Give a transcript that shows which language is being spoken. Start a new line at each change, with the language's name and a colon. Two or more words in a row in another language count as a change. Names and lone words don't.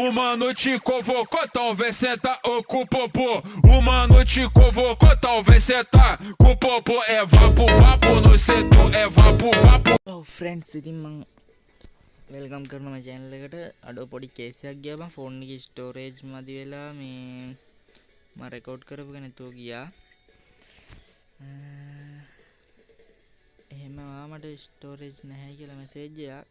Portuguese: Uma noite convocou, talvez senta com o popô. Uma noite convocou, talvez senta com o popô. É vapo, vapo no setor, é vapo, vapo.
English: Oh friends,
Sinhala: ඉතින් මම වෙල්කම් කරනවා මගේ channel එකට. අඩෝ පොඩි කේස් එකක් ගියා බං ෆෝන් එකේ ස්ටෝරේජ් මදි වෙලා මේ මම රෙකෝඩ් කරපු එක නැතුව ගියා. එහෙම මට ස්ටෝරේජ් නැහැ කියලා මැසේජ් එකක්.